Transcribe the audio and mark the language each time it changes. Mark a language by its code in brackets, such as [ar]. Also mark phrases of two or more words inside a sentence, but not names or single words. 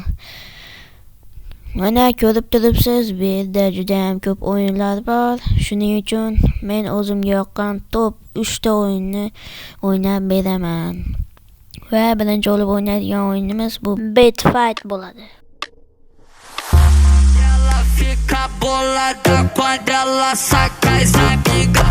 [uz] Mana ko'rib turibsiz, bu yerda juda ham ko'p o'yinlar bor. Shuning uchun men o'zimga yoqqan top 3 ta o'yinni o'ynab beraman. Va birinchi olib o'ynaydigan o'yinimiz bu Bet Fight bo'ladi. [pt] Ela fica bolada quando ela saca as amigas.